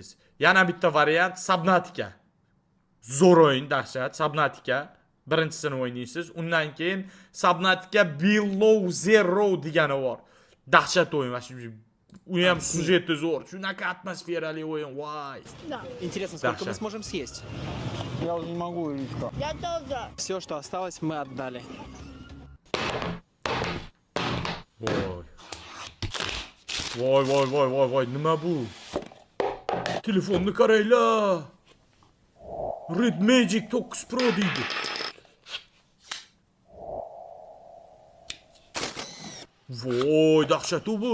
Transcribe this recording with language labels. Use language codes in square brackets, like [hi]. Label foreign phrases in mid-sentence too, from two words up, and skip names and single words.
[uz] Yana bitta variant Subnautica. Zo'r o'yin, dahshat, Subnautica. Birinchisini o'ynaysiz, undan keyin Subnautica Below Zero degani bor. Dahshat o'yin, u ham syujeti zo'r. Shunaqa atmosferali o'yin, voy. [ru] Интересно, сколько мы Даша. сможем съесть? Я уже не могу, Иришка. Я тоже. Все, что осталось, мы отдали. [uz] Voy, nima bu? Telefonni qaranglar. Red Magic 9 Pro deydi. Voy, dahshat bu.